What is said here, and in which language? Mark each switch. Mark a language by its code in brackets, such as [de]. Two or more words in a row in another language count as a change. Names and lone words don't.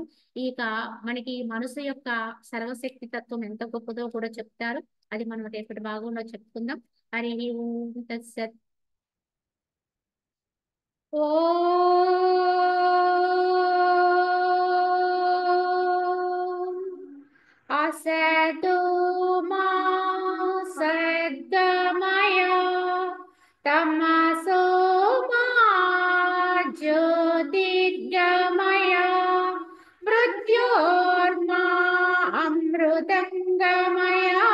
[te] ఇక మనకి ఈ మనసు యొక్క సర్వశక్తి తత్వం ఎంత గొప్పదో కూడా చెప్తారు. అది మనం రేపటి భాగంలో చెప్పుకుందాం. [sa] హరి ఓం తత్సత్. ఓం असतो मा सद्गमय तमसो मा ज्योतिर्गमय मृत्योर्मा अमृतङ्गमय